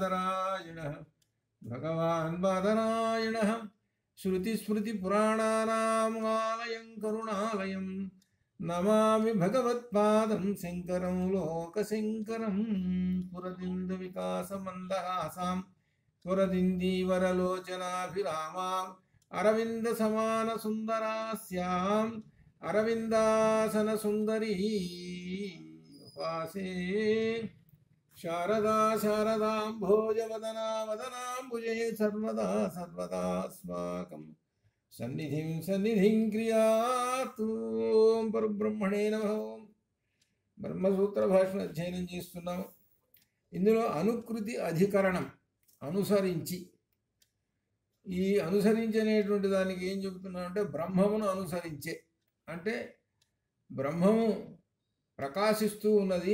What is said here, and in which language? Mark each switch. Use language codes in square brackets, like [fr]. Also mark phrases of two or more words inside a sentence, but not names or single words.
[sa] बादरायणः श्रुतिस्मृतिपुराणानाम् आलयं करुणालयं नमामि भगवत्पादं शङ्करं लोकशङ्करं पुरदिन्दुविकासमन्दहासां पुरदिन्दीवरलोचनाभिरामाम् अरविन्दसमानसुन्दरास्याम् अरविन्दासनसुन्दरी उपासे शारदा शारदाम्भोजवदना वदनाम्बुजे सर्वदा सर्वदास्माकं सन्निधिं क्रियातु పరబ్రహ్మణే నమః. [te] బ్రహ్మసూత్ర భాషను అధ్యయనం చేస్తున్నాం. ఇందులో అనుకృతి అధికరణం అనుసరించి, ఈ అనుసరించేటువంటి దానికి ఏం చెబుతున్నాం అంటే బ్రహ్మమును అనుసరించే అంటే బ్రహ్మము ప్రకాశిస్తూ ఉన్నది.